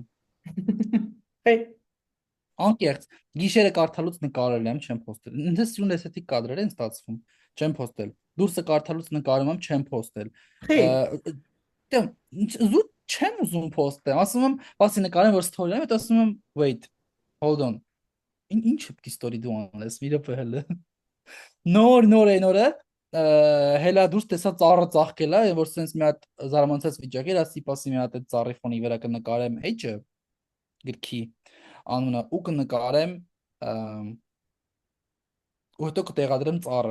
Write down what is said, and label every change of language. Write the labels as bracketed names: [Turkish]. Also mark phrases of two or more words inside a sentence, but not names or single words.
[English] Hey, [Armenian] Անկեղծ, գիշերը կարդալուց նկարել եմ, չեմ post-ել։ Ինձ սիրուն էսթետիկ կադրեր են ստացվում, չեմ post-ել։ Դուրսը կարդալուց նկարում եմ, չեմ post-ել։ [English] hey, [Armenian] Դե զուտ չեմ ուզում post-ել։ Ասում եմ, բացի նկարեմ, որ story-ում եմ, ասում եմ, [English] wait, hold on։ [Armenian] Ինչ է պիտի story դու անես, մի րոպե հələ։ Նոր այն օրը հելա դուրս տեսա ծառը ծաղկել է, որ sense մի հատ զարմանցած վիճակ էր, ասի պասի մի հատ այդ ծառի ֆոնի վրա կնկարեմ էջը գրքի անունը ու կնկարեմ ու հետո կտեղադրեմ ծառը։